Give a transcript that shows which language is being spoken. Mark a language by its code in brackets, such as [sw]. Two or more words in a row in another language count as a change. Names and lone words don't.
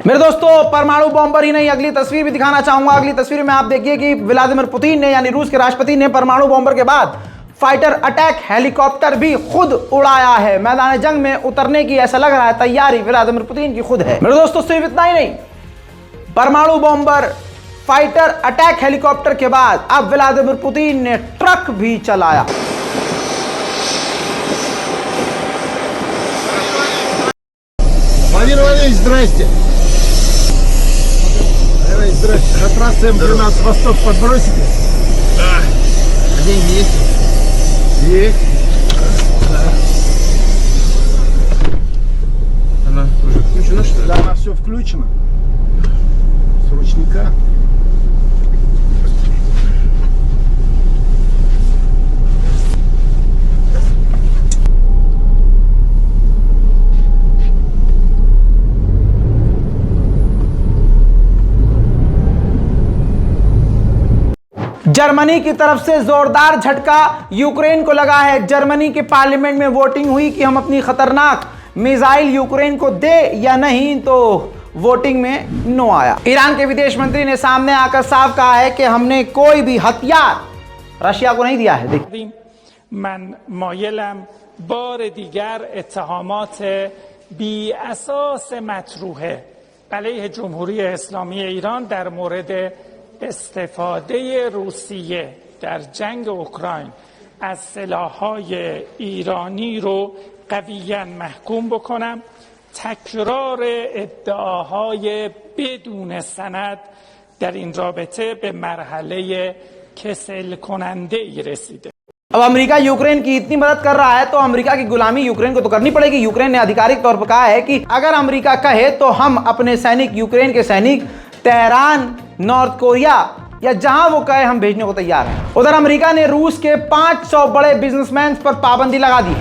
[hi] मेरे दोस्तों, परमाणु बॉम्बर ही नहीं, अगली तस्वीर भी दिखाना चाहूंगा। अगली तस्वीर में आप देखिए कि व्लादिमीर पुतिन ने, यानी रूस के राष्ट्रपति ने, परमाणु बॉम्बर के बाद [en] fighter attack helicopter [hi] भी खुद उड़ाया है। मैदान जंग में उतरने की ऐसा लग रहा है तैयारी व्लादिमीर पुतिन की खुद है। मेरे दोस्तों, सिर्फ इतना ही नहीं, परमाणु बॉम्बर, [en] fighter attack helicopter [hi] के बाद अब व्लादिमीर पुतिन ने ट्रक भी चलाया। [ru] Владимир Владимирович, здрасте. Давай, здрасте. На трассе М13 Восток подбросите? Да. Деньги есть? Есть. Она уже включена, что ли? Да, она все включена. С ручника. [hi] जर्मनी की तरफ से जोरदार झटका यूक्रेन को लगा है। जर्मनी के पार्लियामेंट में वोटिंग हुई कि हम अपनी खतरनाक मिसाइल यूक्रेन को दे या नहीं, तो वोटिंग में नो आया। ईरान के विदेश मंत्री ने सामने आकर साफ कहा है कि हमने कोई भी हथियार रशिया को नहीं दिया है। देखिए, [fa] من مایلم بار دیگر اتهامات بی اساس مطروحه علیه جمهوری اسلامی ایران در مورد استفاده روسیه در جنگ اوکراین از سلاح‌های ایرانی رو قویاً محکوم بکنم. تکرار ادعاهای بدون سند در این رابطه به مرحله کسل کننده ای رسیده. [hi] अब अमेरिका यूक्रेन की इतनी मदद कर रहा है तो अमेरिका की गुलामी यूक्रेन को तो करनी पड़ेगी। यूक्रेन ने आधिकारिक तौर पर कहा है कि अगर अमेरिका कहे तो हम अपने सैनिक, यूक्रेन के सैनिक तेहरान, नॉर्थ कोरिया या जहां वो कहे हम भेजने को तैयार हैं। उधर अमेरिका ने रूस के 500 बड़े बिजनेसमैन पर पाबंदी लगा दी है।